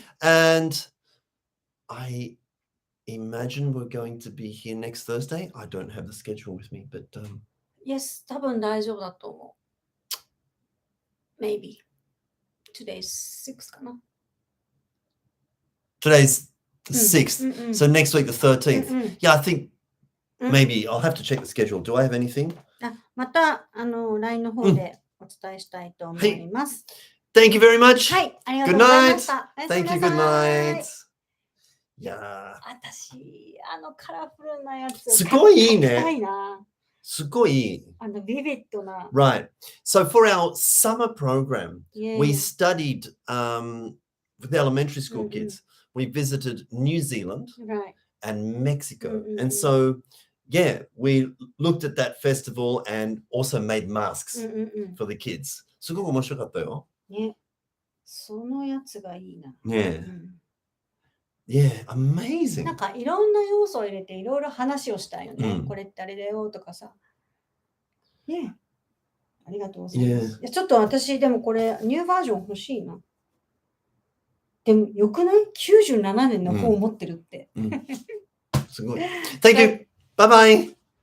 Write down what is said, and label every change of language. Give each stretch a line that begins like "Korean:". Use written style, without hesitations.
English: And I imagine we're going to be here next Thursday. I don't have the schedule with me, but Yes,
Japanese: 多分大丈夫だと思う。
English: Maybe. Today's 6th
Japanese: かな。
English: Today's the 6th. So next week, the 13th. Yeah, I think maybe I'll have to check the schedule. Do I have anything?
Japanese: またLINE の方でお伝えしたいと思います。
English: Thank you very much.
Japanese: はい、ありがとうございました。
English: Thank you. Good night.
Japanese: いや私、カラフルなやつ。すごいいいね。買いたいな。すごい。ビビッドな。
English: Right. So for our summer program, we studied with the elementary school kids. We visited New Zealand and Mexico. And so, we looked at that festival and also made masks for the kids.
Japanese: すごく面白かったよ。ね。そのやつがいいな。ね。
English: Yeah, amazing.
Japanese: なんかいろんな要素を入れていろいろ話をしたいよね。これってあれだよとかさ。ね。ありがとうございます。ちょっと私、でもこれ、ニューバージョン欲しいな。でも、よくない ?97 年の本を持ってるって。すごい。
English: Thank you. Bye bye.